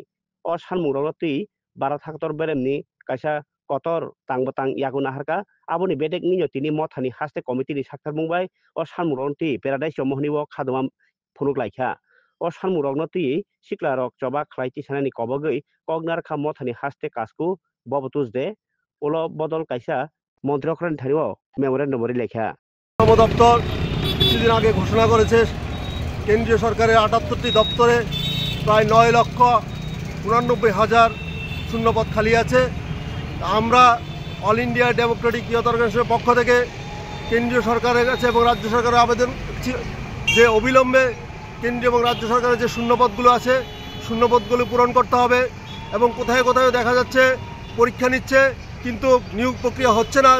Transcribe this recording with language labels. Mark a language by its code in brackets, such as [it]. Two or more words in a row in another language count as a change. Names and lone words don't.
[trp] o sanmungrokno tui Bharat Hakator beremni kaisa kotor tang yago naharka aboni bedek nino tini mothani haste committee ni sakthar mungbai o sanmungrokno tui paradise mohni o khadoma phunukhlaikha o sanmungrokno tui siklarok choba khlai tisanani kobogui kognar kha mothani haste kajku bobo tujde ulo bodol kaisa মন্ত্রী থানিও মেমোরেন্ডাম লেখা [bn] শ্রম দপ্তর কিছুদিন আগে ঘোষণা করেছে কেন্দ্রীয় সরকারের ৭৮টি দপ্তরে প্রায় ৯,৮৯,০০০ শূন্যপদ খালি আছে। আমরা অল ইন্ডিয়া ডেমোক্রেটিক ইউথ অর্গানাইজেশনের পক্ষ থেকে কেন্দ্রীয় সরকারের কাছে এবং রাজ্য সরকারের আবেদন যে অবিলম্বে কেন্দ্রীয় এবং রাজ্য সরকারের যে শূন্যপদগুলো আছে শূন্যপদগুলো পূরণ করতে হবে এবং কোথায় কোথায় দেখা যাচ্ছে পরীক্ষা নিচ্ছে কিন্তু নিয়োগ প্রক্রিয়া হচ্ছে না।